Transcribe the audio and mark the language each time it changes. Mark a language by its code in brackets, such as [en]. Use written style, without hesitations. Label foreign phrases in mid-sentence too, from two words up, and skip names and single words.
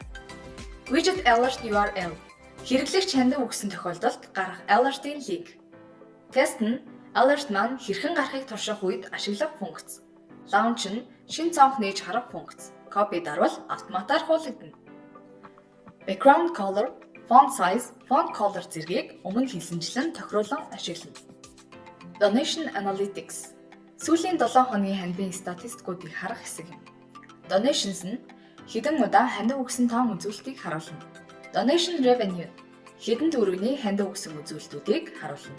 [mn] Widget Alert URL хэрэглэгч хандив өгсөн тохиолдолд гарах alert-ийн линк. Тест нь alert маань хэрхэн гарахыг турших үед ашиглах функц. Launch нь шинэ цонх нээж харах функц. Copy дарвал автоматар хуулагдана. [en] Background color, font size, font color [mn] зэргийг өмнө хэлсэнчлэн тохируулан ашиглана. Donation Analytics сүүлийн 7 хоногийн хандивын статистикуудыг харах хэсэг юм. Donations нь хэдэн удаа хандив өгсөн тоон үзүүлэлтийг харуулна. Donation Revenue хэдэн төгрөгийн хандив өгсөн үзүүлэлтүүдийг харуулна.